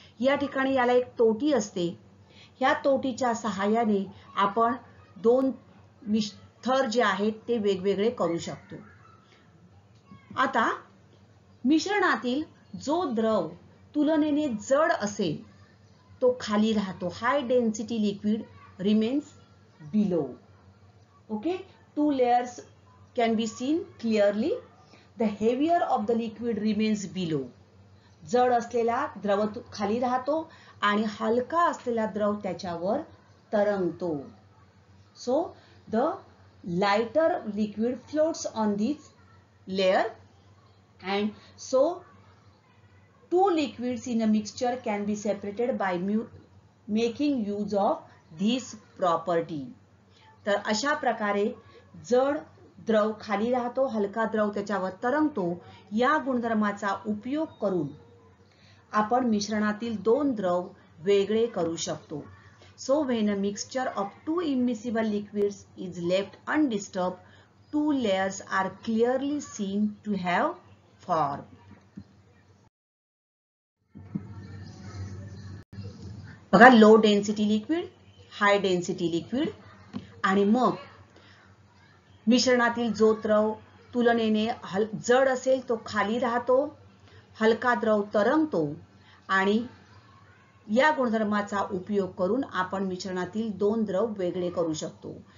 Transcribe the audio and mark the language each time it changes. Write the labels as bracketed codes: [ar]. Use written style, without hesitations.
[mr] या ठिकाणी याला एक तोटी असते. ह्या तोटीच्या सहाय्याने आपण दोन थर जे आहेत ते वेगवेगळे करू शकतो. आता मिश्रणातील जो द्रव तुलनेने जड असेल तो खाली राहतो. [en] High density liquid remains below. Okay, 2 layers can be seen clearly. The heavier of the liquid remains below. [mr] जड असलेला द्रव खाली राहतो आणि हलका असलेला द्रव त्याच्यावर तरंगतो. [en] So the lighter liquid floats on this layer, and so two liquids in a mixture can be separated by making use of this property. [mr] तर अशा प्रकारे जड द्रव खाली राहतो, हलका द्रव त्याच्यावर तरंगतो. या गुणधर्माचा उपयोग करून आपण मिश्रणातील दोन द्रव वेगळे करू शकतो. [en] So when a mixture of two immiscible liquids is left undisturbed, two layers are clearly seen to have formed. [mr] बघा, [en] low density liquid, high density liquid, [mr] आणि मग मिश्रणातील जो द्रव तुलनेने जड असेल तो खाली राहतो, हलका द्रव तरंगतो, आणि या गुणधर्माचा उपयोग करून आपण मिश्रणातील दोन द्रव वेगळे करू शकतो.